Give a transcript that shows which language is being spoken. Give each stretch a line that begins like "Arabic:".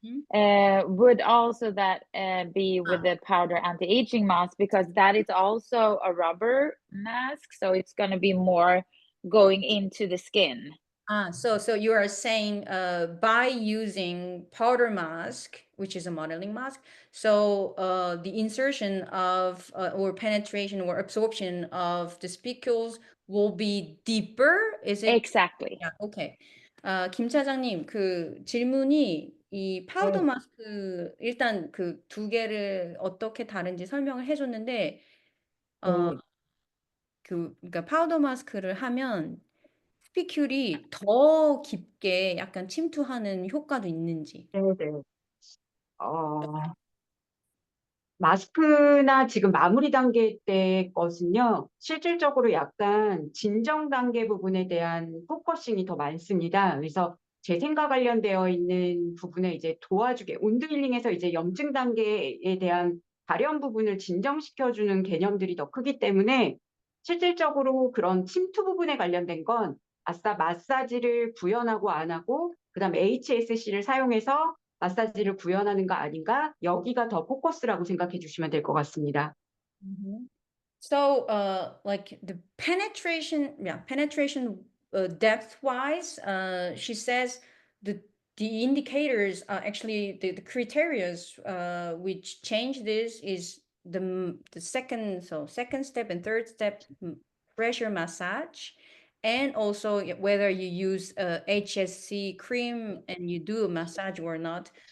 English: Would also that be with the powder anti-aging mask, because that is also a rubber mask, so it's going to be more going into the skin. So you are saying by using powder mask, which is a modeling mask, so the insertion of or penetration or absorption of the spicules will be deeper? Is it? Exactly. Yeah, okay.
Korean: 김 차장님, 그 질문이 이 파우더 마스크 일단 그 두 개를 어떻게 다른지 설명을 해줬는데 그러니까 파우더 마스크를 하면 스피큘이 더 깊게 약간 침투하는 효과도 있는지. 네네. 마스크나 지금 마무리 단계 때 것은요, 실질적으로 약간 진정 단계 부분에 대한 포커싱이 더 많습니다. 그래서 재생과 관련되어 있는 부분에 이제 도와주게, 온도 힐링에서 이제 염증 단계에 대한 발현 부분을 진정시켜주는 개념들이 더 크기 때문에 실질적으로 그런 침투 부분에 관련된 건 아싸 마사지를 구현하고 안 하고 그다음 HSC를 사용해서 마사지를 구현하는 거 아닌가? 여기가 더 포커스라고 생각해 주시면 될 것 같습니다.
English: So, like the penetration depth-wise, she says the indicators are actually the criteria which change this is the second step and third step, pressure massage, and also whether you use a HSC cream and you do a massage or not.